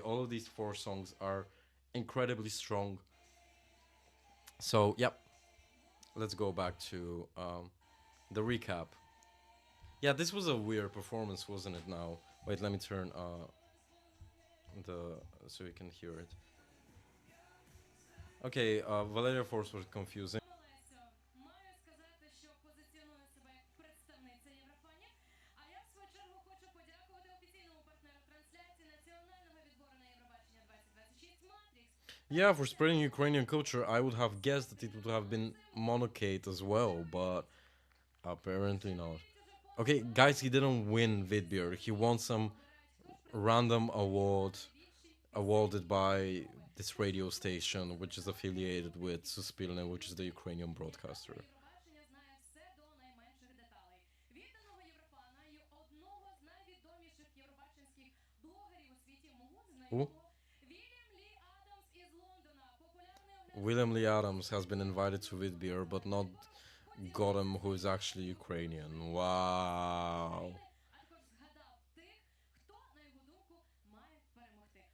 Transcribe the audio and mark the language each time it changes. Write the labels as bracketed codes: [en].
[en] All of these four songs are incredibly strong. So, yep, let's go back to the recap. Yeah, this was a weird performance, wasn't it? Now, wait, let me turn the so you can hear it. Okay, Valeria Force was confusing. [uk] Маю сказати, що позиціоную себе як представниця Єврофанів. А я, в свою чергу, хочу подякувати офіційному партнеру трансляції національного відбору на Євробачення 2026 Матрікс. [en] Yeah, for spreading Ukrainian culture, I would have guessed that it would have been Monocate as well, but apparently not. Okay, guys, he didn't win Vidbir. He won some random award awarded by this radio station, which is affiliated with Suspilne, which is the Ukrainian broadcaster. [uk] Євробачення знає все до найменших деталей. Відданого Єврофана і одного з найвідоміших євробаченських блогерів у світі мого [en] Who? [uk] знайомого Вільям Лі Адамс із Лондона, популярний [en] William Lee Adams has been invited to Vidbir, but not Gotham, who is actually Ukrainian. Wow. [uk] а також згадав тих, хто, на його думку, має перемогти.